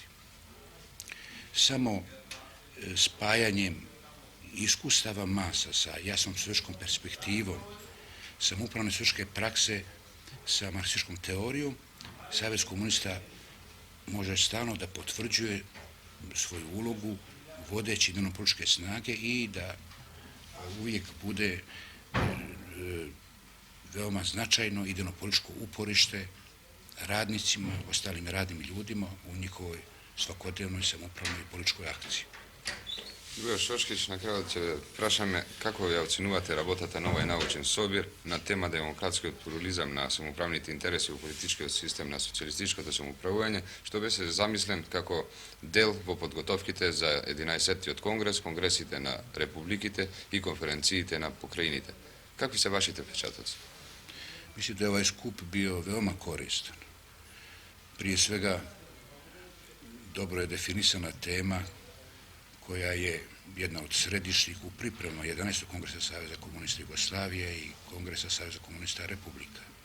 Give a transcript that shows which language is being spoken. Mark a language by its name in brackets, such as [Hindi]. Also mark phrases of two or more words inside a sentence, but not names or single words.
[Serbian] Samo spajanjem iskustava masa sa jasnom socijalističkom perspektivom, samoupravne socijalističke prakse sa marksističkom teorijom, Savez komunista može stalno da potvrđuje svoju ulogu vodeći dnevnopolitičke snage i da uvijek bude veoma značajno i dnevnopolitičko uporište radnicima, ostalim radnim ljudima u njihovoj svakodnevnoj samoupravnoj političkoj akciji. [Macedonian] Гојо Шошкич, на крајот ќе прашаме како ја оценувате работата на овој научен собир на тема демократскиот плурализам на самоуправните интереси во политичкиот систем на социјалистичкото самоуправување, што беше замислен како дел во подготовките за 11-тиот конгрес, конгресите на републиките и конференциите на покрајините. Какви се вашите впечатоци? [Serbian] Mislim da je ovaj skup bio veoma koristan. Prije svega, dobro je definisana tema koja je jedna od središnjih u pripremama 11. kongresa Saveza komunista Jugoslavije i kongresa Saveza komunista Republika.